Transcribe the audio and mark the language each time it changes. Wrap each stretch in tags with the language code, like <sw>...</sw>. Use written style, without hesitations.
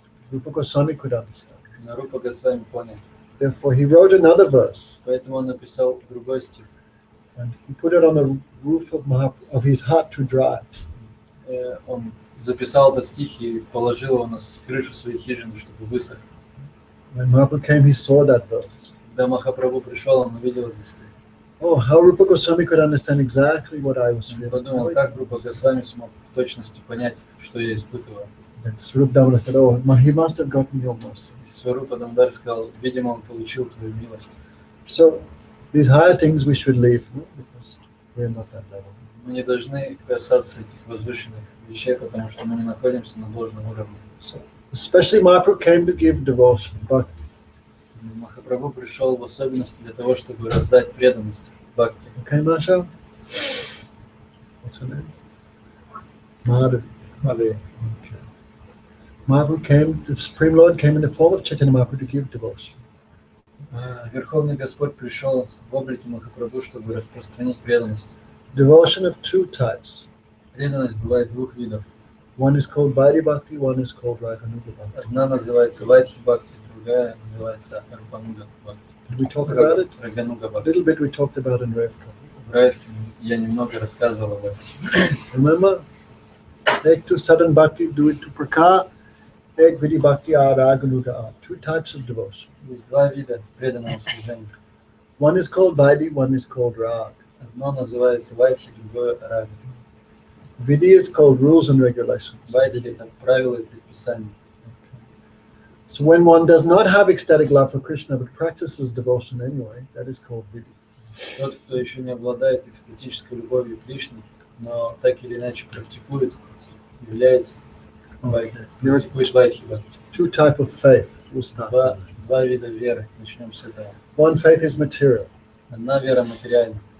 <en>Rupa Goswami could understand.</en> <ru>Но Рупа Госвами понял.</ru> <en>Therefore, he wrote another verse</en> <ru>Поэтому он написал другой стих.</ru> <en>and he put it on the roof of his hut to dry.</en> <ru>Он записал этот стих и положил его на крышу своей хижины, чтобы высох.</ru> <en>When Mahaprabhu came, he saw that verse.</en> <ru>Когда Махапрабху пришел, он увидел этот стих.</ru> <en>Oh, how Rupa Goswami could understand exactly what I was</en> <ru>Он</ru> <en>feeling.</en> <ru>подумал, как Рупа Госвами смог в точности понять, что я испытываю.</ru> <en>Then Swarup Damodar said, oh, he must have gotten your mercy.</en> <ru>И Сварупа Дамодар сказал, видимо, он получил твою милость.</ru> <en>So these higher things we should leave, no? Because we're not that level.</en> <ru>Мы не должны касаться этих возвышенных вещей, потому что мы не находимся на должном уровне.</ru> <en>So, especially Mahaprabhu came to give devotion, but</en> <ru>Махапрабху пришел в особенности для того, чтобы раздать преданность бхакти.</ru> <en>okay, Masha? What's her name? Madhavi. Madhavi. Okay. Mahaprabhu came, the Supreme Lord came in the form of Chaitanya Mahaprabhu to give devotion.</en> <ru>Верховный Господь пришел в облике Махапрабху, чтобы распространить преданность.</ru> <en>Devotion of two types.</en> <ru>Преданность бывает двух видов.</ru> <en>One is called Vaidhi Bhakti, one is called Raganuga Bhakti.</en> <ru>Одна называется Вайдхи Бхакти, другая называется Арпануга Бхакти.</ru> <en>Did we talk about it?</en> <ru>Рагануга</ru> <en>A</en> <ru>Бхакти.</ru> <en>little bit we talked about in Revka.</en> <ru>В Райвке я немного рассказывал об этом.</ru> <en>Remember?</en> <hi>Ek to Sadhan Bhakti, do it to Prakar. Ek Vidhi Bhakti, Raganuga.</hi> <en>Two types of devotion.</en> <ru>Есть два вида преданного служения.</ru> <en>One is called Vaidhi, one is called Rag.</en> <ru>Одно называется Вайдхи, другое Рага.</ru> <en>Vidhi is called rules and regulations.</en> <ru>Вайдхи — это правила и предписания.</ru> <en>So when one does not have ecstatic love for Krishna but practices devotion anyway, that is called Vidhi.</en> <ru>Тот, кто еще не обладает экстатической любовью к Кришне, но так или иначе практикует, является Вайдхи.</ru> <en>There are</en> <ru>Практикует Вайдхи Бхакти.</ru> <en>two types of faith. We'll start.</en> <ru>Два вида веры. Начнем с этого.</ru> <en>One faith is material.</en> <ru>Одна вера материальна.</ru>